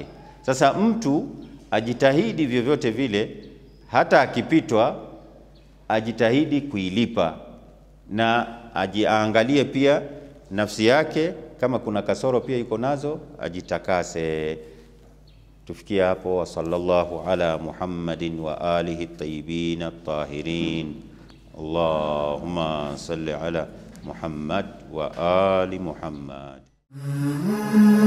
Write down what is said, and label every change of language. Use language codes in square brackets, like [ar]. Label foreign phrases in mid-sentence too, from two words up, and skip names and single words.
[sw] Sasa mtu ajitahidi vyovyote vile, hata akipitwa ajitahidi kuilipa, na ajiangalie pia nafsi yake kama kuna kasoro pia iko nazo, ajitakase. Tufikia hapo. [ar] وصلى الله على محمد وآله الطيبين الطاهرين. اللهم صل على محمد وآل محمد.